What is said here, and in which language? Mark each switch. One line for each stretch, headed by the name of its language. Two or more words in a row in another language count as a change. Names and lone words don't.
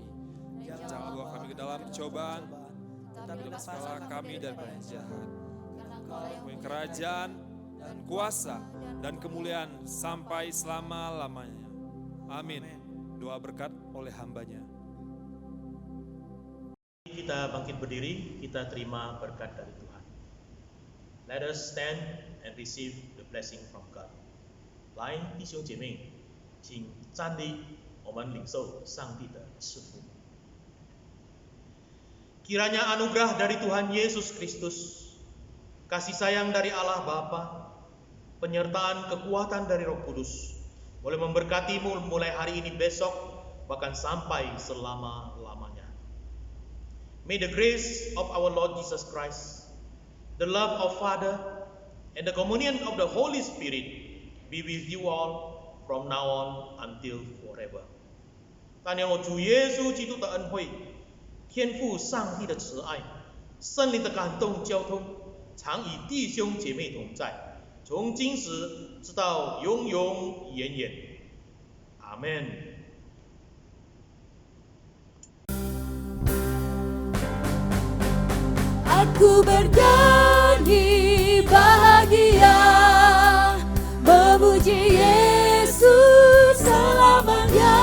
Indonesian: Jangan bawa kami ke dalam cobaan, tetapi lepaskanlah kami daripada yang jahat. Karena kerajaan dan kuasa dan kemuliaan sampai selama-lamanya. Amin. Doa berkat oleh hambanya. Kita bangkit berdiri, kita terima berkat dari Tuhan.
English: Let us stand and receive the blessing from God.
Chinese: 来，弟兄姐妹，请站立，我们领受上帝的赐福。
Indonesian: Kiranya anugerah dari Tuhan Yesus Kristus, kasih sayang dari Allah Bapa, penyertaan kekuatan dari Roh Kudus, boleh memberkatimu mulai hari ini besok, bahkan sampai selama-lamanya.
English: May the grace of our Lord Jesus Christ, the love of Father, and the communion of the Holy Spirit be with you all from now on until forever.
Chinese: 但愿我主耶稣基督的恩惠、天父上帝的慈爱、圣灵的感动交通，常与弟兄姐妹同在，从今时直到永永远远。阿门。
Indonesian: Aku bernyanyi bahagia, memuji Yesus selamanya.